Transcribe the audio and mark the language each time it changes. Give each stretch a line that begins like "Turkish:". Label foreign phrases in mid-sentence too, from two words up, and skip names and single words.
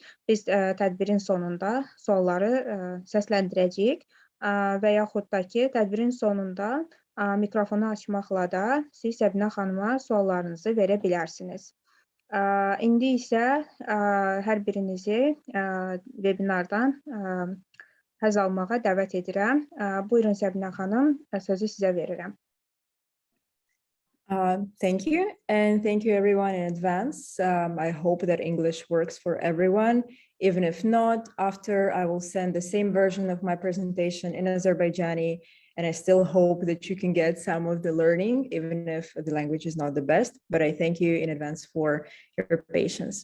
Azerbaijani: Biz tədbirin sonunda sualları səsləndirəcəyik və yaxud da ki, tədbirin sonunda mikrofonu açmaqla da siz Səbinə xanıma suallarınızı verə bilərsiniz. İndi isə hər birinizi webinardan həzz almağa dəvət edirəm. Buyurun Səbinə xanım, sözü sizə verirəm.
English: Thank you, and thank you everyone in advance. I hope that English works for everyone. Even if not, after I will send the same version of my presentation in Azerbaijani, and I still hope that you can get some of the learning, even if the language is not the best, but I thank you in advance for your patience.